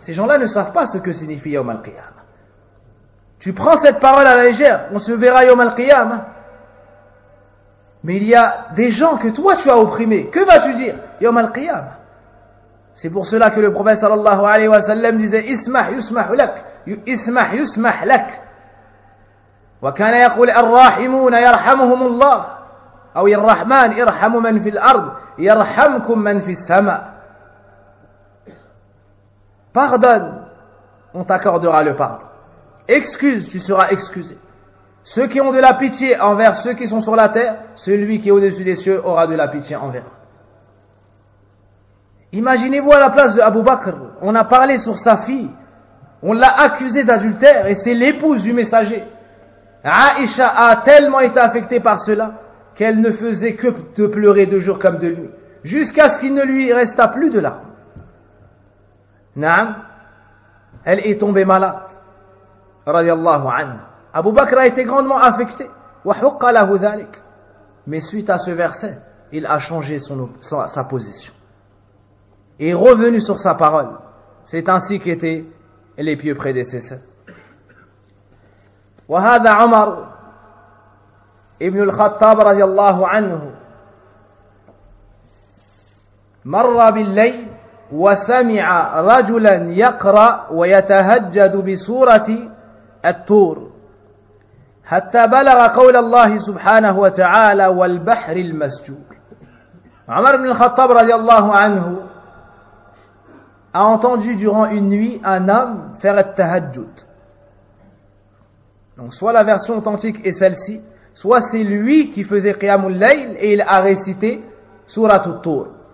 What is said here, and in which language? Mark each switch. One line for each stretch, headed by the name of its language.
French: Ces gens-là ne savent pas ce que signifie yawm al-qiyam. Tu prends cette parole à la légère, on se verra yawm al-qiyam. Mais il y a des gens que toi tu as opprimés. Que vas-tu dire? Yawm al-qiyam. C'est pour cela que le prophète sallallahu alayhi wa sallam disait «
Arabic: Ismah yusmah lak ». وكان يقول الرحمون يرحمهم الله او الرحمن ارحم من في الارض يرحمكم من في السماء.
French: Pardonne, on t'accordera le pardon. Excuse, tu seras excusé. Ceux qui ont de la pitié envers ceux qui sont sur la terre, celui qui est au-dessus des cieux aura de la pitié envers. Imaginez-vous à la place de Abu Bakr, on a parlé sur sa fille, on l'a accusée d'adultère et c'est l'épouse du messager. Aïcha a tellement été affectée par cela qu'elle ne faisait que de pleurer de jour comme de nuit, jusqu'à ce qu'il ne lui restât plus de larmes. Naam, elle est tombée malade. Radiallahu anha. Abu Bakr a été grandement affecté.
Arabic: Wa huqqa lahu dhalik.
French: Mais suite à ce verset, il a changé sa position. Et revenu sur sa parole. C'est ainsi qu'étaient les pieux prédécesseurs.
Arabic: وهذا عمر ابن الخطاب رضي الله عنه مر بالليل وسمع رجلا يقرأ ويتهجد بسورة الطور حتى بلغ قول الله سبحانه وتعالى والبحر المسجور.
French: عمر بن الخطاب رضي الله عنه a entendu durant une nuit un homme faire التهجد. Donc soit la version authentique est celle-ci, soit c'est lui qui faisait Qiyamul Layl et il a récité Surat al-Tur.